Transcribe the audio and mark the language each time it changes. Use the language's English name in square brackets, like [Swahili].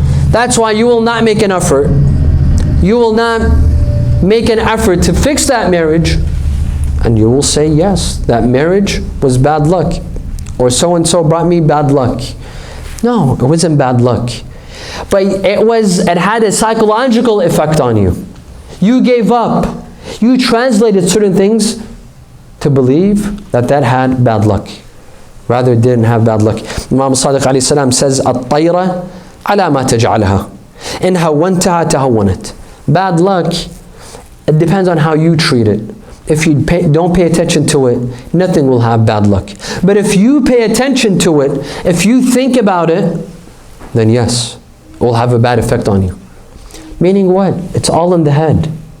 [English] That's why you will not make an effort. You will not make an effort to fix that marriage, and you will say, yes, that marriage was bad luck, or so-and-so brought me bad luck. No, it wasn't bad luck. But it had a psychological effect on you. You gave up. You translated certain things to believe that that had bad luck. Rather, it didn't have bad luck. Imam Sadiq alayhi salam says, [Arabic] الطَّيْرَ عَلَى مَا تَجْعَلَهَا إِنْ هَوَّنْتَهَا تَهَوَّنَتْ. [English] Bad luck, it depends on how you treat it. If you don't pay attention to it, nothing will have bad luck. But if you pay attention to it, if you think about it, then yes, it will have a bad effect on you. Meaning what? It's all in the head.